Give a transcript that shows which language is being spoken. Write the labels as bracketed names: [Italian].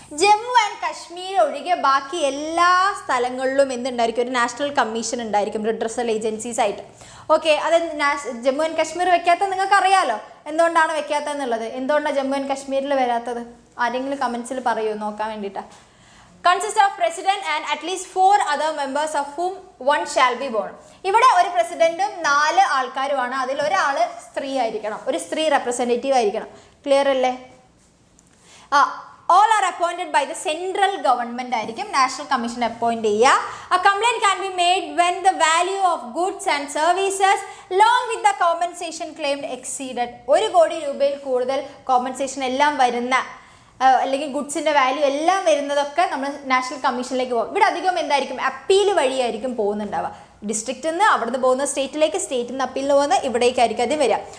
[Malayalam] Jammu and Kashmir ഒഴികെ ബാക്കി എല്ലാ സ്ഥലങ്ങളിലും എന്തുണ്ടായിരിക്കും? ഒരു നാഷണൽ കമ്മീഷൻ ഉണ്ടായിരിക്കും റിഡ്രസൽ ഏജൻസീസ് ആയിട്ട്. ഓക്കെ, അത് ജമ്മു ആൻഡ് കാശ്മീർ വെക്കാത്തത് നിങ്ങൾക്ക് അറിയാലോ എന്തുകൊണ്ടാണ് വെക്കാത്തതെന്നുള്ളത്. എന്തുകൊണ്ടാണ് ജമ്മു ആൻഡ് കാശ്മീരിൽ വരാത്തത്? ആരെങ്കിലും കമൻസിൽ പറയൂ നോക്കാൻ വേണ്ടിയിട്ടാണ്. [English] Consist of president and at least 4 other members of whom one shall be born. [Malayalam] ഇവിടെ ഒരു പ്രസിഡന്റും 4 ആൾക്കാരുമാണ്. അതിൽ ഒരാൾ സ്ത്രീ ആയിരിക്കണം, ഒരു സ്ത്രീ റെപ്രസെൻറ്റേറ്റീവ് ആയിരിക്കണം. ക്ലിയർ അല്ലേ? [English] All are appointed by the central government [Malayalam] ആയിരിക്കും നാഷണൽ കമ്മീഷൻ അപ്പോയിന്റ് ചെയ്യുക. [English] A complaint can be made when the value of goods and services along with the compensation claimed exceeded. [Malayalam] 1 കോടി രൂപയിൽ കൂടുതൽ കോമ്പൻസേഷൻ എല്ലാം വരുന്ന അല്ലെങ്കിൽ ഗുഡ്സിൻ്റെ വാല്യൂ എല്ലാം വരുന്നതൊക്കെ നമ്മൾ നാഷണൽ കമ്മീഷനിലേക്ക് പോകും. ഇവിടെ അധികം എന്തായിരിക്കും? അപ്പീൽ വഴിയായിരിക്കും പോകുന്നുണ്ടാവുക. ഡിസ്ട്രിക്റ്റിൽ നിന്ന് അവിടുന്ന് പോകുന്ന സ്റ്റേറ്റിലേക്ക്, സ്റ്റേറ്റിൽ നിന്ന് അപ്പീലിന് പോകുന്ന ഇവിടേക്കായിരിക്കും അത് വരിക.